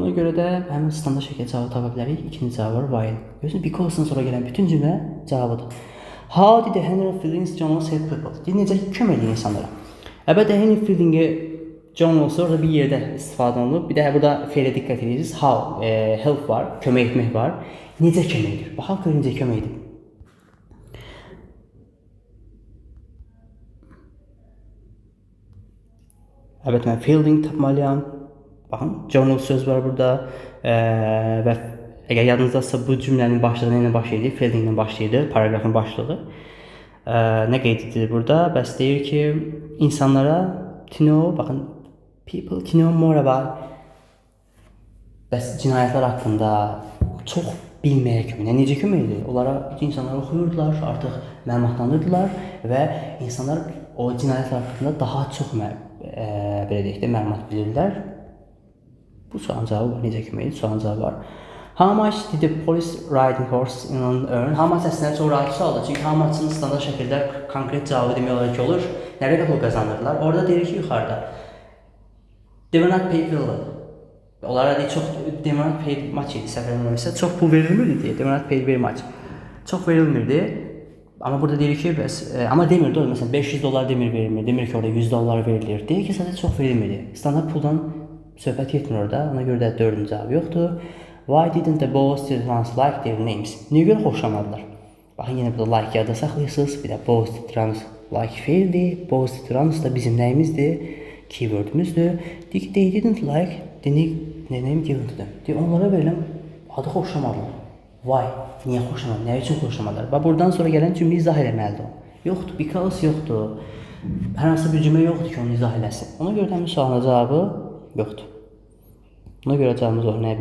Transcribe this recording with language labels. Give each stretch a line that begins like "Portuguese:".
Azerbaijani: Ona görə də həmin standart şəkildə cavab tapa bilərik. İkinci cavab var, why. Görürsünüz, because-dan sonra gələn bütün cümlə cavabıdır.
English: How did the Henry Fielding Jones help people?
Azerbaijani: Necə kömək edir insanlara? Əlbəttə, Henry Fielding Jones orada bir yerdə istifadə olunub. Bir də burada fe'lə diqqət edirsiniz. How, help var, kömək etmək var. Necə kömək edir? Baxaq gör necə kömək edir. Əlbəttə, mən Fielding tapmalıyam. Baxın, Jones söz var burada və əgər yadınızdadsa, bu cümlənin başlığı ilə başlayır, Fielding ilə başlayır, paragrafın başlığı. Nə qeyd edilir burada? Bəs deyir ki, insanlara to know, baxın,
English: people to know more about
Azerbaijani: bəs cinayətlər haqqında çox bilməyə kömək. Necə kömək edir? Onlara insanlar oxuyurdular, artıq məlumatlandırdılar və insanlar o cinayətlər haqqında daha çox belə deyək də məlumat bilirlər. Bu sualın cavabı var. Necə kömək edir? Sualın cavabı var.
English: How much did the police riding horse in earn?
Azerbaijani: How much əslində çox rahat sualdır. Çünki how much-ın standart şəkildə konkret cavabı demək olar ki, olur. Nə qədər pul qazanırlar? Orada deyir ki, yuxarıda.
English: They were not paid well.
Azerbaijani: Onlara deyir, çox
English: they were not paid much
Azerbaijani: idi. Səhv eləmirəmsə, çox pul verilmirdi deyə.
English: They were not paid very much.
Azerbaijani: Çox verilmirdi. Amma burada deyir ki, bəs amma demir, doğru. Məsələn, $500 verilmir. Demir ki, orada $100 verilir. Deyir ki, sadəcə çox verilmirdi. Standart puldan söhbət getmir orada. Ona görə də dördüncü cavab yoxdur.
English: Why didn't the both students like their names?
Azerbaijani: Niyə görə xoşlamadılar? Baxın, yenə burada like yadda saxlayırsınız. Bir də both students like faildi. Both students da bizim nəyimizdir? Keywordümüzdür. Deyir ki,
English: they didn't like the name given to them.
Azerbaijani: Deyir, onlara verilən adı xoşlamadılar. Why? Niyə xoşlamadılar? Nə üçün xoşlamadılar? Və buradan sonra gələn cümlə izah eləməlidir o. Yoxdur, because yoxdur. Hər hansı bir cümlə yoxdur ki, onu izah eləsin. Ona görə də həmin sualın cavabı yoxdur. Ona görə cavabımız olur nə?